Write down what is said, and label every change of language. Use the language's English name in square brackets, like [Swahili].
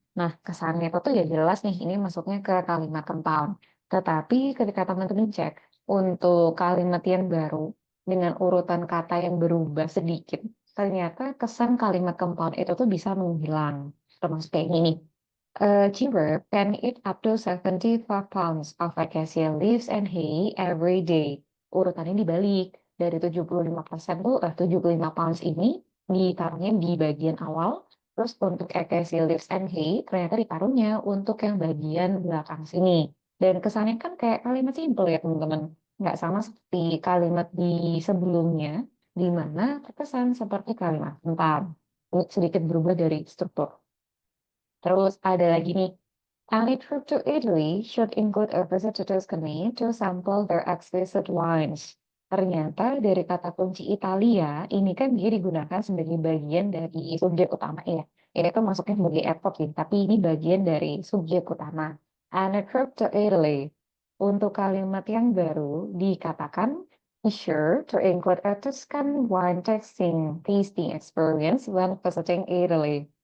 [Indonesian] Nah, kesannya itu tuh ya jelas nih, ini masuknya ke kalimat compound. Tetapi ketika teman-teman cek untuk kalimat yang baru, dengan urutan kata yang berubah sedikit, ternyata kesan kalimat compound itu tuh bisa menghilang. Termasuk kayak gini. [English] A cheever can eat up to 75 pounds of acacia leaves and hay every day. [Indonesian] Urutannya dibalik. Dari 75% tuh, 75 pounds ini ditaruhnya di bagian awal. Terus untuk acacia leaves and hay, ternyata ditaruhnya untuk yang bagian belakang sini. Dan kesannya kan kayak kalimat simple ya teman-teman. Nggak sama seperti kalimat di sebelumnya, di mana terkesan seperti kalimat tentang. Ini sedikit berubah dari struktur. [English] Terus ada lagi nih, a trip to Italy should include a visit to Tuscany to sample their exquisite wines. [Indonesian] Ternyata dari kata kunci Italia, ini kan dia digunakan sebagai bagian dari subjek utama ya. Ini tuh masuknya sebagai adverb sih, tapi ini bagian dari subjek utama. [English] And a trip to Italy. [Indonesian] Untuk kalimat yang baru dikatakan [English] be sure to include a Tuscan wine tasting experience when visiting Italy.